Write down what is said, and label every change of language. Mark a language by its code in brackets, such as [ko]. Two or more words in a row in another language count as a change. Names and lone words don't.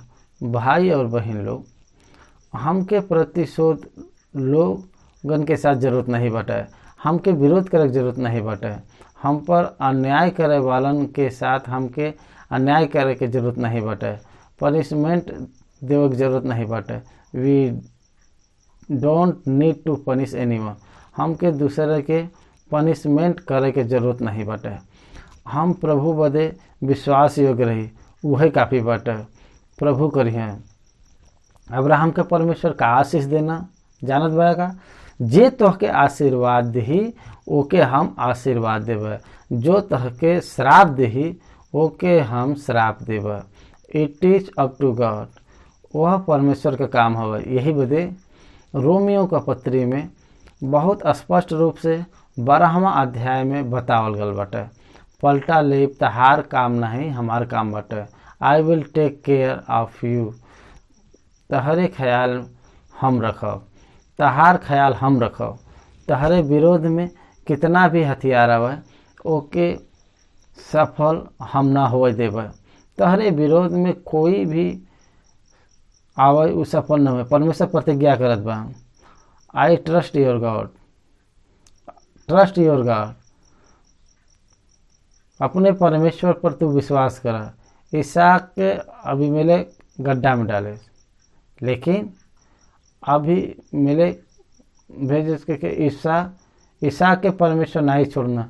[bho] भाई और बहन लोग हमके प्रतिशोध लोगन के साथ जरूरत नहीं बाटे, हमके विरोध करे के जरूरत नहीं बाटे, हम पर अन्याय करे वालन के साथ हमके अन्याय करे के जरूरत नहीं बाटे, पनिशमेंट देवे के जरूरत नहीं बाटे। [en] We don't need to punish anyone, [bho] हमके दूसरे के पनिशमेंट करे के जरूरत नहीं बाटे। हम प्रभु बदे विश्वास योग्य रही, वही काफ़ी बाटे। प्रभु करिए अब्राहम के परमेश्वर का आशीष देना जानत बा, जे तोहके आशीर्वाद दही ओके हम आशीर्वाद देब, जो तोहके श्राप दही ओके हम श्राप देब। [en] It is up to God, [bho] वह परमेश्वर का काम हवे। यही बदे रोमियो का पत्री में बहुत स्पष्ट रूप से 12वां अध्याय में बतावल गल बाटे, पलटा लेब तहार काम नहीं हमार काम बाटे। [en] I will take care of you, [bho] तहरे ख्याल हम रखब, तहार ख्याल हम रखब। तहरे विरोध में कितना भी हथियार आवे ओके सफल हम ना होए देब। तहरे विरोध में कोई भी आवे उ सफल न हो। परमेश्वर प्रतिज्ञा करत बा, [en] I trust your God, trust your God. [bho] अपने परमेश्वर पर तू विश्वास करा। इसहाक के अबीमेलेक गड्ढा में डाले, लेकिन अबीमेलेक भेज के इसहाक के परमेश्वर नहीं छोड़ना।